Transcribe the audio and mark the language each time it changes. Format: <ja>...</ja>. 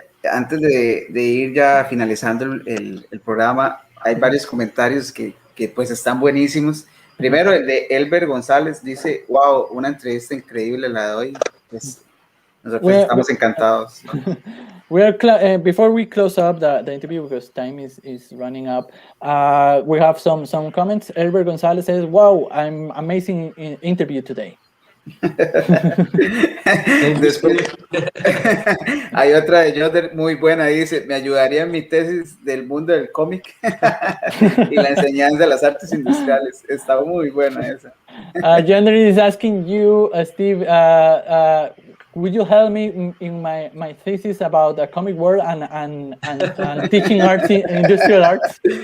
<es>Antes de ir ya finalizando el programa, hay varios comentarios que pues están buenísimos. Primero, el de Elber González dice, wow, una entrevista increíble la de hoy. Pues, nosotros estamos encantados.</es> <en>Before we close up the interview, because time is running up, we have some comments. Elber González says, wow, I'm amazing interview today.</en> <es>Después, hay otra de Yonder muy buena, dice, me ayudaría en mi tesis del mundo del cómic y la enseñanza de las artes industriales. Está muy buena esa.</es> <en>Yonder is asking you, Steve, would you help me in my thesis about the comic world and teaching arts, industrial arts?</en>